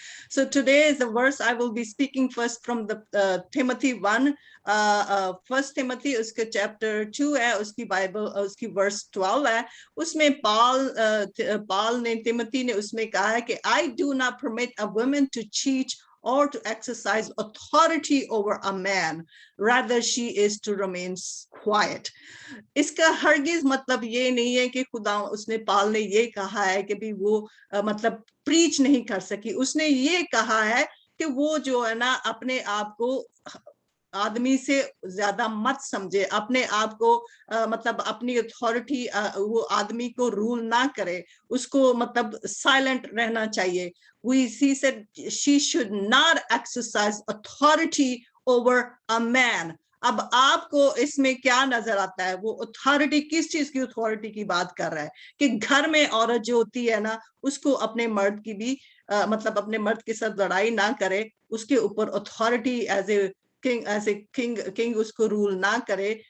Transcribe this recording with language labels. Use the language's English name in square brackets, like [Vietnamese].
[English] So today is the verse I will be speaking first from the Timothy 1, First Timothy [Hindi] उसके chapter 2 है, उसकी Bible उसकी verse 12 है। उसमें पाल ने तिमोथी ने उसमें कहा है कि [English] I do not permit a woman to teach or to exercise authority over a man, rather she is to remain quiet. [Hindi] इसका हरगिज मतलब ये नहीं है कि खुदा उसने पाल ने ये कहा है कि भी वो मतलब प्रीच नहीं कर सकी। उसने ये कहा है कि वो जो है ना अपने आप को आदमी से ज्यादा मत समझे, अपने आप को मतलब अपनी अथॉरिटी वो आदमी को रूल ना करे, उसको मतलब साइलेंट रहना चाहिए। [English] She said she should not exercise authority over a man. [Hindi] अब आपको इसमें क्या नजर आता है? वो अथॉरिटी किस चीज की अथॉरिटी की बात कर रहा है कि घर में औरत जो होती है ना उसको अपने मर्द की भी मतलब अपने मर्द के साथ लड़ाई ना करे, उसके ऊपर अथॉरिटी [English] as a king [Hindi] उसको रूल ना करे।